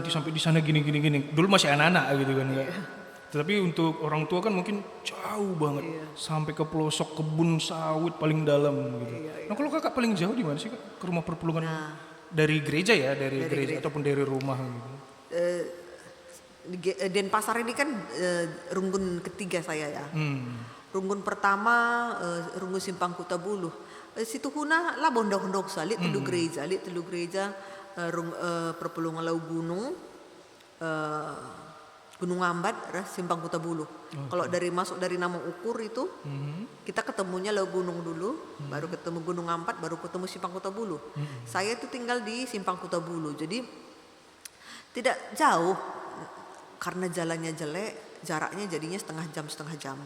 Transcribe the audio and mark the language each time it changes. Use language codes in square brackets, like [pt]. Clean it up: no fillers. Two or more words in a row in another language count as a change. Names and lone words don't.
[id] nanti sampai di sana gini. Dulu masih anak-anak gitu kan kak. Tapi untuk orang tua kan mungkin jauh banget sampai ke pelosok kebun sawit paling dalam gitu. Nah kalau kakak paling jauh di mana sih kak? Ke rumah perpulungan dari gereja ya, dari gereja ataupun dari rumah gitu. Denpasar ini kan runggun ketiga saya ya. Runggun pertama runggun Simpang Kutabuluh. [btx] Situ huna lah bondok-bondok salit telu gereja perpulungan Lau Gunung Gunung Ambat Simpang Kutabuluh. [id] Kalau masuk dari Nama Ukur itu kita ketemunya Lau Gunung dulu, baru ketemu Gunung Ambat, baru ketemu Simpang Kutabuluh. Saya itu tinggal di Simpang Kutabuluh. Jadi tidak jauh karena jalannya jelek, jaraknya jadinya setengah jam.